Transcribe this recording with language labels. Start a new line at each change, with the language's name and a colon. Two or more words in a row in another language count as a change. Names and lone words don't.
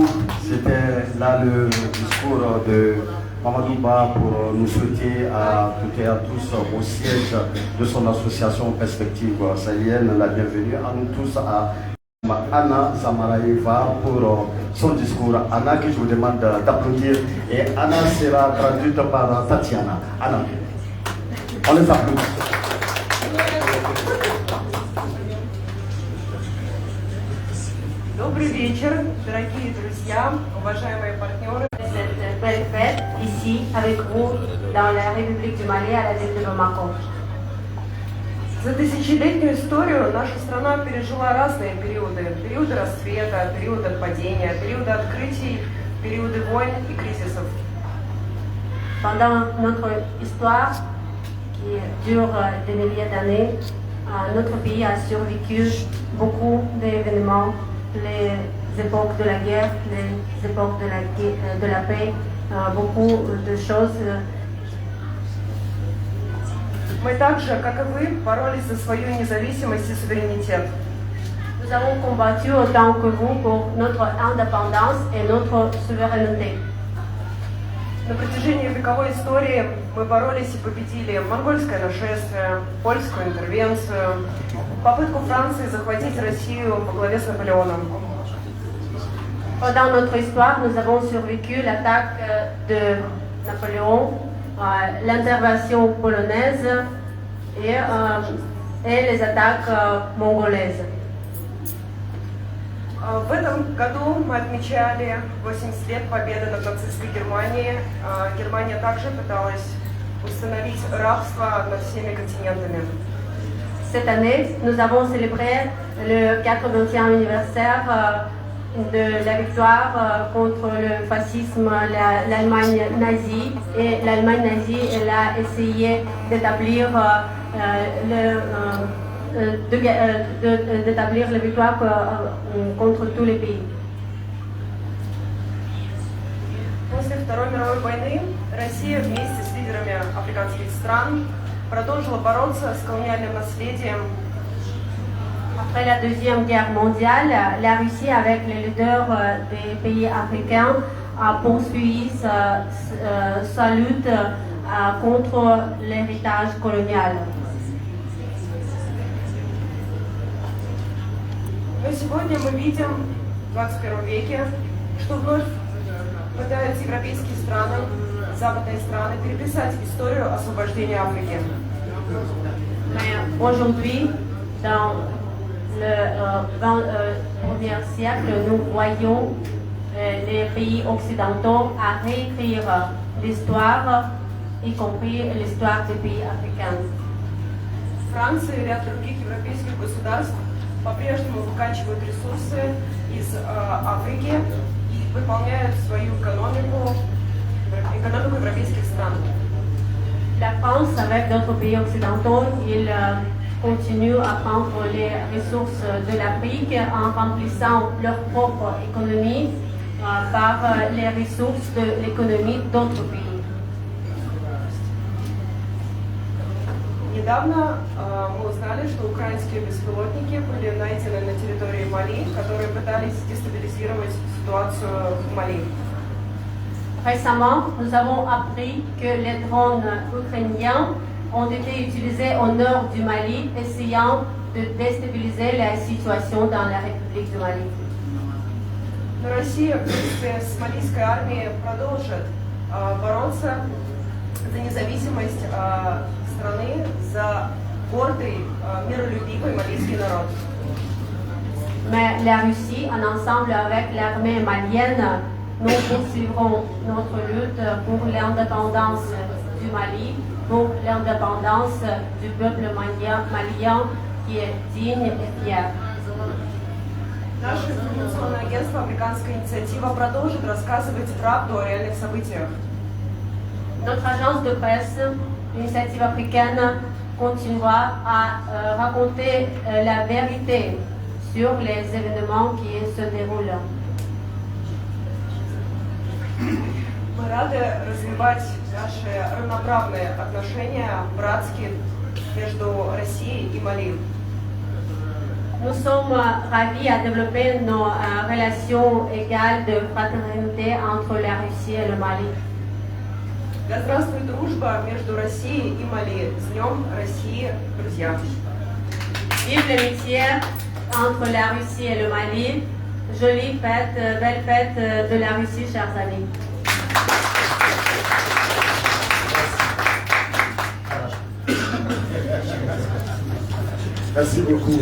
French: C'était là le discours de Mamadou Ba pour nous souhaiter à toutes et à tous au siège de son association Perspectives sahéliennes la bienvenue à nous tous, à Anna Zamaraeva pour son discours. Anna, que je vous demande d'applaudir, et Anna sera traduite par Tatiana. Anna, on les applaudit.
Russian: Добрый вечер, дорогие друзья, уважаемые партнеры.
French: Cette belle fête ici avec vous dans la République du Mali à la ville de Bamako.
Russian: За тысячелетнюю историю наша страна пережила разные периоды. Периоды расцвета, периоды падения, периоды открытий, периоды войн и кризисов.
French: Pendant notre histoire, qui dure des milliers d'années, notre pays a survécu beaucoup d'événements, les époques de la guerre, les époques de la paix, beaucoup de choses.
Russian: Мы также, как и вы, боролись за свою независимость и суверенитет.
French: Nous avons combattu autant que vous pour notre indépendance et notre souveraineté.
Russian: На протяжении вековой истории мы боролись и победили монгольское нашествие, польскую интервенцию, попытку Франции захватить Россию во главе с Наполеоном.
French: Pendant notre histoire, nous avons survécu l'attaque de Napoléon, l'intervention polonaise et les attaques mongolaises.
Russian: В этом году мы отмечали 80 лет победы над нацистской Германией. Германия также пыталась установить рабство над всеми континентами.
French: Cette année, nous avons célébré le 80e anniversaire de la victoire contre le fascisme, l'Allemagne nazie. Et l'Allemagne nazie, elle a essayé d'établir d'établir la victoire contre tous les pays.
Russian: После Второй мировой войны Россия вместе с лидерами африканских стран продолжила бороться с колониальным наследием.
French: Après la Deuxième Guerre mondiale, la Russie, avec les leaders des pays africains, a poursuivi sa lutte contre l'héritage colonial.
Russian: Но сегодня мы видим в 21 веке, что вновь пытаются европейские страны, западные страны переписать историю освобождения Африки.
French: Mais aujourd'hui, dans le 21e siècle, nous voyons les pays occidentaux à réécrire l'histoire, y compris l'histoire des pays africains.
Russian: Франция и ряд других европейских государств по-прежнему выкачивают ресурсы из Африки и выполняют свою экономику европейских стран.
French: La France, avec d'autres pays occidentaux, ils continuent à prendre les ressources de l'Afrique en remplissant leur propre économie par les ressources de l'économie d'autres pays.
Russian: Недавно мы узнали, что украинские беспилотники были найдены на территории Мали, которые пытались дестабилизировать ситуацию в Мали.
French: Récemment, nous avons appris que les drones ukrainiens ont été utilisés au nord du Mali, essayant de déstabiliser la situation dans la République du Mali.
Russian: Но Россия вместе с малийской армией продолжит бороться за независимость страны, за гордый, миролюбивый малийский народ.
French: Mais la Russie, en ensemble avec l'armée malienne, nous poursuivrons notre lutte pour l'indépendance du Mali, pour l'indépendance du peuple malien qui est digne et fier.
Russian: Наше информационное агентство «Африканская инициатива» продолжит рассказывать правду о реальных событиях.
French: Notre agence de presse, l'initiative africaine, continuera à raconter la vérité sur les événements qui se déroulent.
Russian: Мы рады развивать наши равноправные отношения, братские, между Россией и Мали.
French: Nous sommes ravis à développer nos relations égales de fraternité entre la Russie et le Mali.
Russian: Да здравствует дружба между Россией и Мали. С Днем России, друзья!
French: Vive l'amitié entre la Russie et le Mali. Jolie fête, belle fête de la Russie, chers amis. Merci beaucoup.